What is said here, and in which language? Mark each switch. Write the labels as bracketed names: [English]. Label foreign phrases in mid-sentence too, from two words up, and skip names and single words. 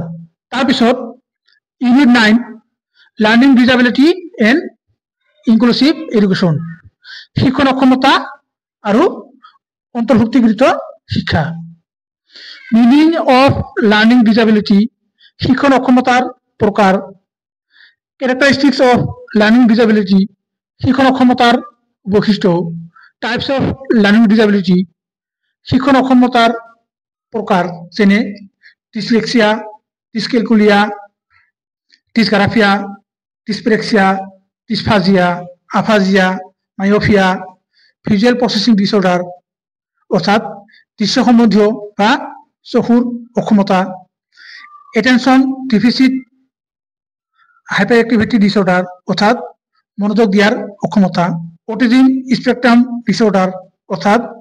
[Assamese] তাৰপিছত [English] unit 9 learning disability and inclusive education, [Assamese] শিক্ষণ অক্ষমতা আৰু অন্তৰ্ভুক্তিকৃত শিক্ষা। [English] meaning of learning disability, [Assamese] শিক্ষণ অক্ষমতাৰ প্ৰকাৰ [English] characteristics of learning disability, [Assamese] শিক্ষণ অক্ষমতার বৈশিষ্ট্য। [English] types of learning disability, [Assamese] শিক্ষণ অক্ষমতার প্রকার, যেনে ডিসলেক্সিয়া, [English] dyscalculia, dysgraphia, dyspraxia, dysphasia, aphasia, myopia, visual processing disorder [Assamese] অর্থাৎ দৃশ্য সম্বন্ধীয় বা চকুর অক্ষমতা, [English] attention deficit hyper activity disorder [Assamese] অর্থাৎ মনোযোগ দেওয়ার অক্ষমতা, [English] autism spectrum disorder অর্থাৎ